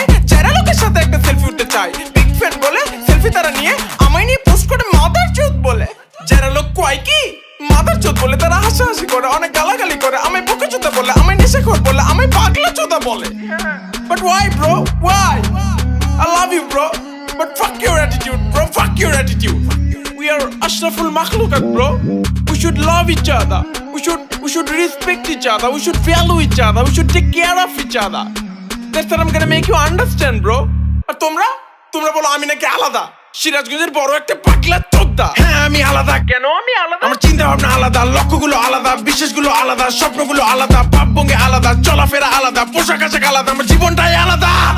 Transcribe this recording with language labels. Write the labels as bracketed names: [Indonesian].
[Bangla] যারা লোকের সাথে একটা সেলফি উঠতে চায়, বিগ ফ্যান বলে সেলফি তারা নিয়ে আমায় নিয়ে পোস্ট করে মাদার চোদ বলে। যারা লোক কয় কি মাদার চোদ বলে, তারা হাসাহাসি করে, অনেক গালাগালি করে, আমায় বকে চোদা বলে, আমায় নেশাখোর বলে, আমায় পাগলা চোদা বলে। [English] But why bro? Why? I love you bro, but fuck your attitude bro, fuck your attitude. We are ashraful makhlukat bro. We should love each other. We should respect each other. We should value each other. We should take care of each other. That's what I'm gonna make you understand bro. [Bangla] আর তোমরা বলো আমি নাকি আলাদা, সিরাজগঞ্জের বড় একটা পাগলা চোদা। হ্যাঁ আমি আলাদা। কেন আমি আলাদা? আমার চিন্তা ভাবনা আলাদা, লক্ষ্যগুলো আলাদা, বিশ্বাসগুলো আলাদা, স্বপ্নগুলো আলাদা, ভাবভঙ্গি আলাদা, চলাফেরা আলাদা, পোশাক আশাক আলাদা, আমার জীবনটাই আলাদা।